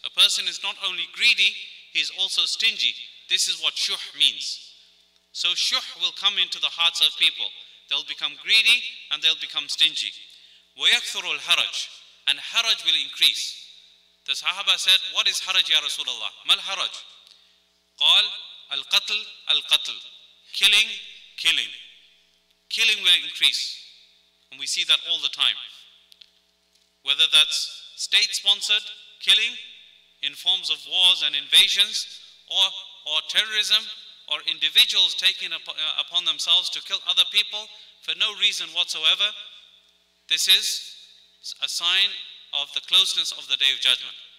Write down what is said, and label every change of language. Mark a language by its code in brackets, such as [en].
[en] A person is not only greedy, he is also stingy. This is what shuh means. So shuh will come into the hearts of people. They'll become greedy and they'll become stingy. [ar] وَيَكْثُرُ الْحَرَجِ, [en] and haraj will increase. The Sahaba said, what is haraj ya Rasulullah? [ar] Mal haraj? قال القتل القتل, [en] killing, killing. Killing will increase. And we see that all the time. Whether that's state-sponsored killing in forms of wars and invasions, or terrorism, or individuals taking upon themselves to kill other people for no reason whatsoever, this is a sign of the closeness of the Day of Judgment.